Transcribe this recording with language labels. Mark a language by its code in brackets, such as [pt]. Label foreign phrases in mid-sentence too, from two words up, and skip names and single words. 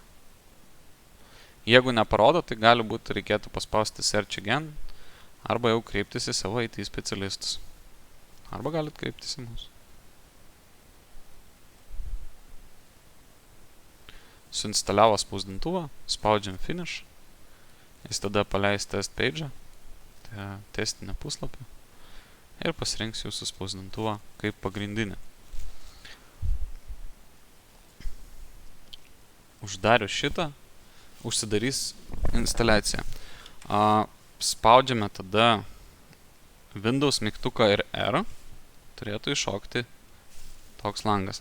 [lt] Jeigu neparodo, tai gali būti reikėtų paspausti [en] Search Again, [lt] arba jau kreiptis į savo IT specialistus. Arba galit kreiptis į mus. Suinstaliavo spausdintuvą, spaudžiam Finish, jis tada paleis [en] test page, [lt] tai yra testinę puslapį, ir pasirinks jūsų spausdintuvą kaip pagrindinį. Uždarius šitą, užsidarys instaliacija. Spaudžiame tada Windows mygtuką ir R, turėtų iššokti toks langas.